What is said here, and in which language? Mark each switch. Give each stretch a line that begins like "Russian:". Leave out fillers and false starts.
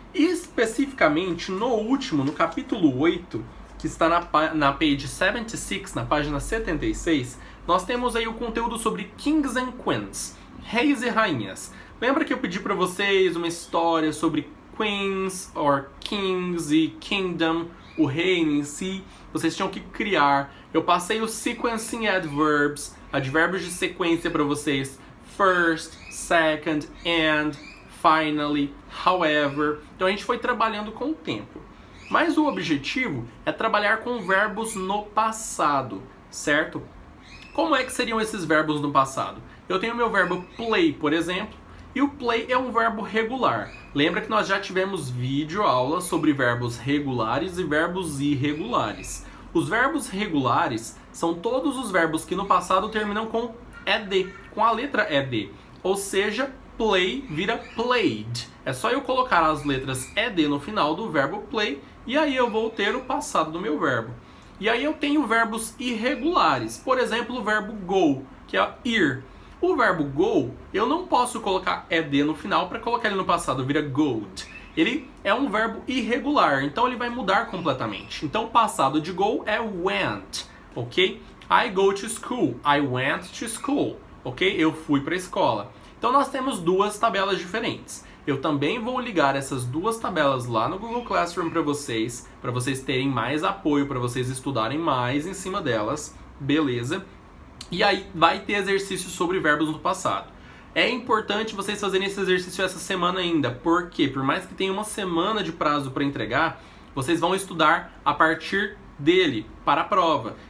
Portuguese: E especificamente no último, no capítulo 8, que está na page 76, na página 76, nós temos aí o conteúdo sobre
English: Kings and Queens,
Portuguese: reis e rainhas. Lembra que eu pedi para vocês uma história sobre
English: queens or kings
Portuguese: e kingdom, o reino em si? Vocês tinham que criar. Eu passei os
English: sequencing adverbs,
Portuguese: advérbios de sequência para vocês.
English: First, second, and, finally, however.
Portuguese: Então a gente foi trabalhando com o tempo. Mas o objetivo é trabalhar com verbos no passado, certo? Como é que seriam esses verbos no passado? Eu tenho meu verbo play, por exemplo, e o play é um verbo regular. Lembra que nós já tivemos vídeo aula sobre verbos regulares e verbos irregulares. Os verbos regulares são todos os verbos que no passado terminam com ed, com a letra ed. Ou seja, play vira played. É só eu colocar as letras ed no final do verbo play e aí eu vou ter o passado do meu verbo. E aí eu tenho verbos irregulares. Por exemplo, o verbo go, que é ir. O verbo go, eu não posso colocar ed no final para colocar ele no passado, vira goat. Ele é um verbo irregular, então ele vai mudar completamente. Então o passado de go é went, ok?
English: I go to school, I went to school, ok?
Portuguese: Eu fui para a escola. Então nós temos duas tabelas diferentes. Eu também vou ligar essas duas tabelas lá no Google Classroom para vocês terem mais apoio, para vocês estudarem mais em cima delas, beleza? E aí vai ter exercícios sobre verbos no passado. É importante vocês fazerem esse exercício essa semana ainda, porque por mais que tenha uma semana de prazo para entregar, vocês vão estudar a partir dele para a prova.